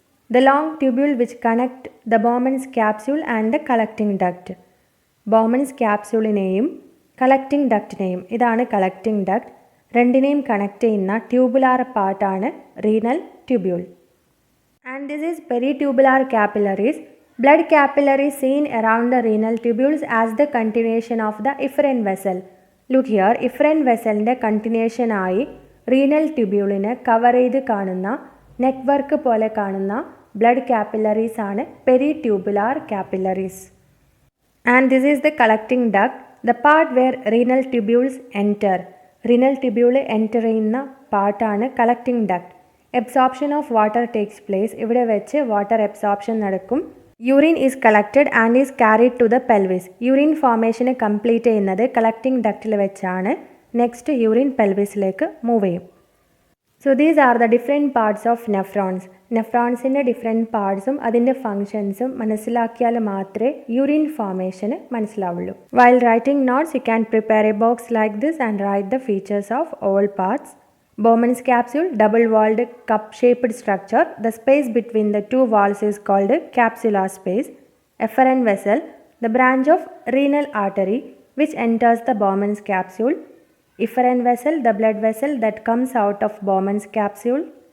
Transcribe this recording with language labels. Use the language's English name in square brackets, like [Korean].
[English] The long tubule which connect the Bowman's capsule and the collecting duct. [Malayalam] Bowman's ക്യാപ്സ്യൂളിനെയും collecting ഡക്റ്റിനെയും, ഇതാണ് collecting duct, രണ്ടിനെയും connect ചെയ്യുന്ന tubular പാർട്ടാണ് renal tubule. [English] And this is peritubular capillaries. Blood capillaries seen around the renal tubules as the continuation of the efferent vessel. Look here, [Malayalam] efferent vesselന്റെ continuation ആയി renal ട്യൂബ്യൂളിനെ cover ചെയ്ത് കാണുന്ന network പോലെ കാണുന്ന blood capillaries ആണ് പെരിട്യൂബുലാർ capillaries. [English] And this is the collecting duct, the part where renal tubules enter. [Malayalam] Renal tubule enter ചെയ്യുന്ന പാർട്ടാണ് collecting duct. [English] Absorption of water takes place. [Malayalam] ഇവിടെ വെച്ച് വാട്ടർ എബ്സോർപ്ഷൻ നടക്കും. [English] Urine is collected and is carried to the pelvis. [Malayalam] Urine ഫോർമേഷന് complete ചെയ്യുന്നത് collecting ഡക്റ്റിൽ വെച്ചാണ്. Next urine പെൽവിസിലേക്ക് move ചെയ്യും. [English] So these are the different parts of nephrons. [Malayalam] നെഫ്രോൺസിൻ്റെ different പാർട്സും അതിൻ്റെ ഫങ്ഷൻസും മനസ്സിലാക്കിയാൽ മാത്രമേ urine ഫോർമേഷന് മനസ്സിലാവുള്ളൂ. [English] While writing notes you can prepare a box like this and write the features of all parts. Bowman's capsule, double-walled cup-shaped structure. The space between the two walls is called capsular space. Efferent vessel, the branch of renal artery which enters the Bowman's capsule. Efferent vessel, the blood vessel that comes out of Bowman's capsule.